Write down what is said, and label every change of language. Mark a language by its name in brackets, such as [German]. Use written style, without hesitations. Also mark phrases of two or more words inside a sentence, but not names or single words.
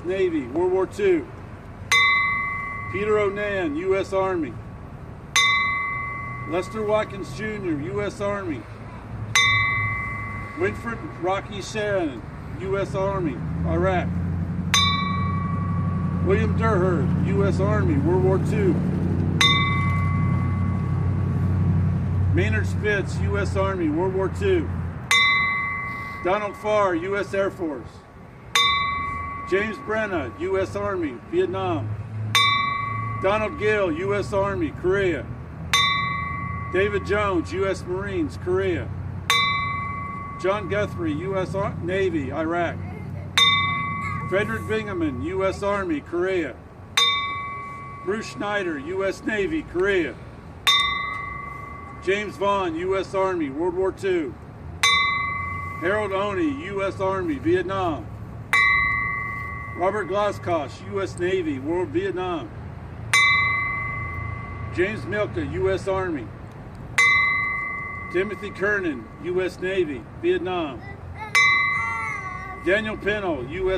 [English] Navy, World War II. Peter Onan, U.S. Army. Lester Watkins Jr., U.S. Army. Winfred Rocky Shannon, U.S. Army, Iraq. William Durhard, U.S. Army, World War II. Maynard Spitz, U.S. Army, World War II. Donald Farr, U.S. Air Force. James Brenna, U.S. Army, Vietnam. Donald Gill, U.S. Army, Korea. David Jones, U.S. Marines, Korea. John Guthrie, U.S. Navy, Iraq. Frederick Bingaman, U.S. Army, Korea. Bruce Schneider, U.S. Navy, Korea. James Vaughn, U.S. Army, World War II. Harold Oney, U.S. Army, Vietnam. Robert Glasscosh, U.S. Navy, World Vietnam. James Milka, U.S. Army. Timothy Kernan, U.S. Navy, Vietnam. Daniel Pennell, U.S.